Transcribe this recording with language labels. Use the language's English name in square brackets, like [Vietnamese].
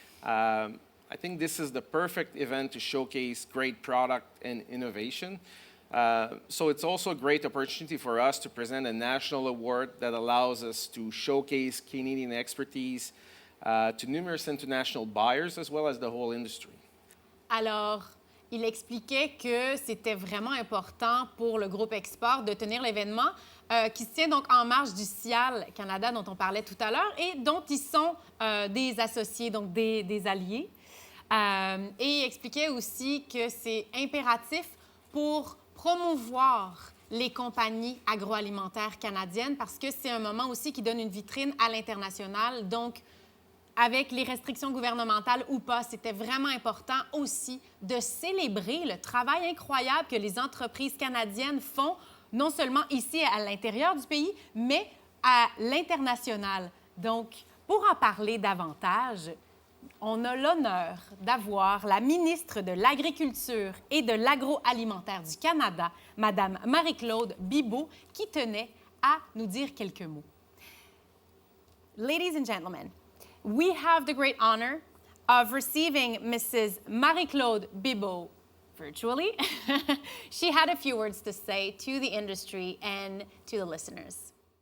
[English] I think this is the perfect event to showcase great product and innovation. So it's also a great opportunity for us to present a national award that allows us to showcase Canadian expertise to numerous international buyers as well as the whole industry. [French] Alors, il expliquait que c'était vraiment important pour le groupe Export de tenir l'événement qui se tient donc en marge du Cial Canada dont on parlait tout à l'heure et dont ils sont des associés, donc des alliés. Et il expliquait aussi que c'est impératif pour promouvoir les compagnies agroalimentaires canadiennes parce que c'est un moment aussi qui donne une vitrine à l'international. Donc, avec les restrictions gouvernementales ou pas, c'était vraiment important aussi de célébrer le travail incroyable que les entreprises canadiennes font, non seulement ici à l'intérieur du pays, mais à l'international. Donc, pour en parler davantage, on a l'honneur d'avoir la ministre de l'Agriculture et de l'Agroalimentaire du Canada, Mme Marie-Claude Bibeau, qui tenait à nous dire quelques mots. [English] Ladies and gentlemen, we have the great honor of receiving Mrs. Marie-Claude Bibeau virtually. She had a few words to say to the industry and to the listeners.